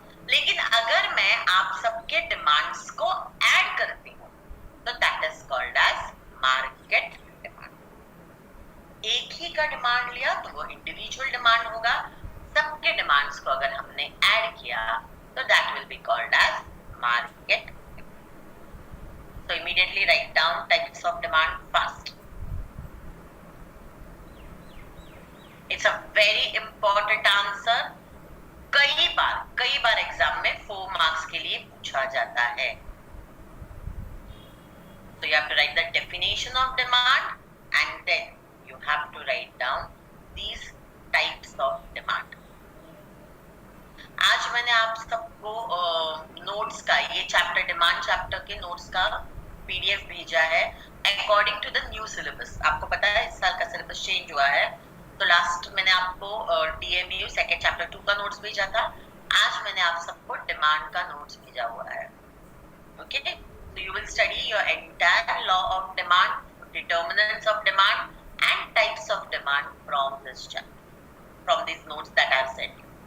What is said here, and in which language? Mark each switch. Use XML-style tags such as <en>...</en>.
<hi>लेकिन अगर मैं आप सबके डिमांड्स को ऐड करती हूँ तो</hi> <en>That is called as market demand.</en> <hi>एक ही का डिमांड लिया तो वो इंडिविजुअल डिमांड होगा, सबके डिमांड्स को अगर हमने ऐड किया तो</hi> <en>That will be called as market. So immediately write down types of demand first. It's a very important answer.</en> <hi>कई बार एग्जाम में 4 मार्क्स के लिए पूछा जाता है।</hi> <en>So you have to write the definition of demand and then you have to write down these types of demand.</en> <hi>आज मैंने आप सबको नोट्स का ये चैप्टर डिमांड चैप्टर के नोट्स का पीडीएफ भेजा है</hi> <en>According to the new syllabus.</en> <hi>आपको पता है इस साल का सिलेबस चेंज हुआ है, तो लास्ट मैंने आपको डीएमयू सेकंड चैप्टर 2 का नोट्स भेजा था, आज मैंने आप सबको डिमांड का नोट्स भेजा हुआ है।</hi> <en>Okay, so you will study your entire law of demand, determinants of demand and types of demand from this chapter, from these notes that I have sent you.</en>